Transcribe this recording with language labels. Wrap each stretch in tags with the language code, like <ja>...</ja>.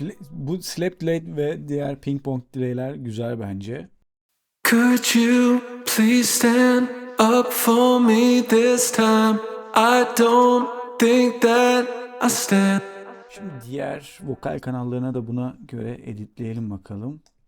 <tr>Bu slap delay ve diğer ping pong delay'ler güzel bence.</tr> <en>Could you please stand up for me this time? I don't think that I stand.</en> <tr>Şimdi diğer vokal kanallarına da buna göre editleyelim bakalım.</tr>